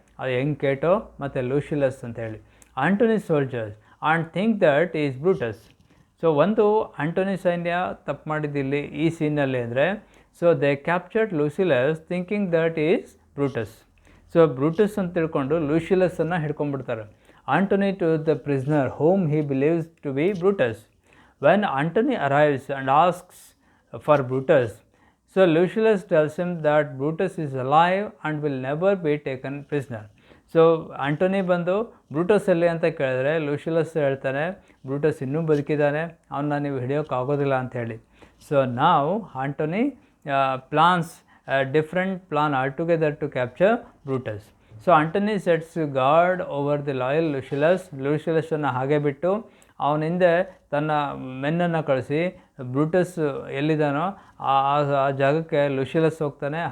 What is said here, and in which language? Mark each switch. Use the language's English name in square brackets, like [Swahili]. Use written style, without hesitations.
[Kannada] ಅದು ಯಂಗ್ ಕೇಟೋ ಮತ್ತು ಲೂಸಿಲಸ್ ಅಂತೇಳಿ. [English] Antony soldiers and think that is Brutus. [Kannada] So ಒಂದು ಆಂಟೋನಿ ಸೈನ್ಯ ತಪ್ಪು ಮಾಡಿದ್ದಿಲ್ಲಿ ಈ ಸೀನಲ್ಲಿ ಅಂದರೆ, [English] So they captured Lucilius thinking that is Brutus. [Kannada] So Brutus ಅಂತ ತಿಳ್ಕೊಂಡು ಲೂಸಿಲಸನ್ನು ಹಿಡ್ಕೊಂಡ್ಬಿಡ್ತಾರೆ. [English] Antony to the prisoner whom he believes to be Brutus. When Antony arrives and asks for Brutus, so Lucius tells him that Brutus is alive and will never be taken prisoner. [Kannada] So Antony ಬಂದು Brutus ಎಲ್ಲಿ ಅಂತ ಕೇಳಿದ್ರೆ ಲೂಸಿಲಸ್ ಹೇಳ್ತಾನೆ Brutus ಇನ್ನೂ ಬದುಕಿದ್ದಾನೆ, ಅವನ್ನ ನೀವು ಹಿಡಿಯೋಕ್ಕಾಗೋದಿಲ್ಲ ಅಂಥೇಳಿ. [English] So ನಾವು Antony plans different plan altogether to capture Brutus. So Antony sets guard over the loyal [Kannada] ಲೂಸಿಲಸನ್ನು ಹಾಗೆ ಬಿಟ್ಟು ಅವನ ಹಿಂದೆ ತನ್ನ ಮೆನ್ನನ್ನು ಕಳಿಸಿ ಬ್ರೂಟಸ್ ಎಲ್ಲಿದ್ದಾನೋ ಆ ಜಾಗಕ್ಕೆ ಲೂಸಿಲಸ್ ಹೋಗ್ತಾನೆ.